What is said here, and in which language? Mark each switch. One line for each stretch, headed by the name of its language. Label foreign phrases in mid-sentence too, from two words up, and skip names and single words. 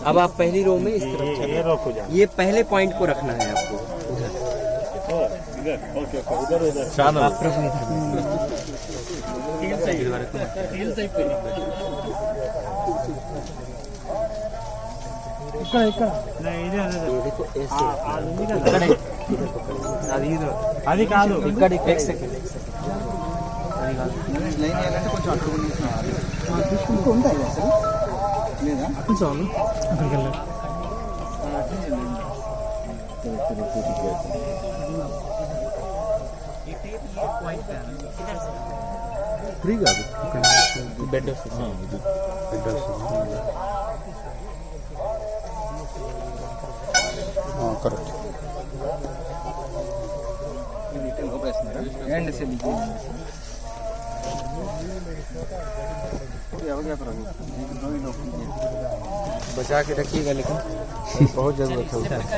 Hindi: अब आप पहली रो में इस तरफ चलो। ये पहले पॉइंट को रखना है आपको उधर।
Telugu: ఛానల్
Hindi: आप प्रभु देखो ऐसे
Telugu: అది కాదు
Hindi: ఇక్కడ एक सेकंड
Telugu: చాలు అక్కడికి వెళ్ళాలి ఫ్రీ కాదు
Hindi: बेड
Telugu: కరెక్ట్
Hindi: एंड से लीजिए बचा के रखिएगा लेकिन बहुत जरूरत है